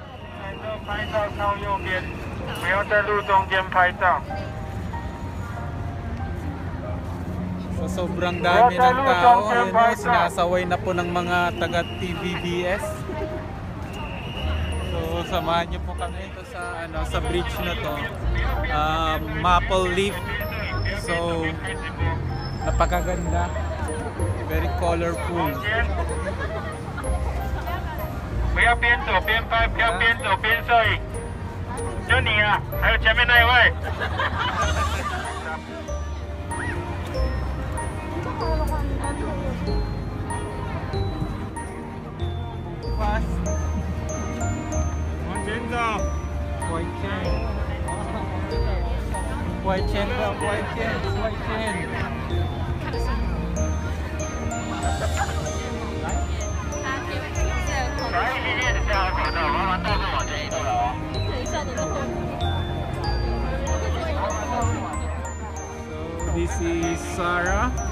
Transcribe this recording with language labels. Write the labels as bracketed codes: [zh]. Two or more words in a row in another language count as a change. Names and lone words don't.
[zh] 拍照靠右边，不要在路中间拍照。 [tl] So sobrang dami ng tao. Ayun o, sinasaway na po ng mga taga TVBS. So samahan niyo po kami ito sa bridge na to. [en] Maple leaf. [tl] So napakaganda. [en] Very colorful. [zh] 不要边走边拍，不要边走边摄影。就你啊，还有前面那一位。 [en] Fast. [zh] 往前走。 [en] White chain. White chain daw, white chain, white chain. So this is Sarah.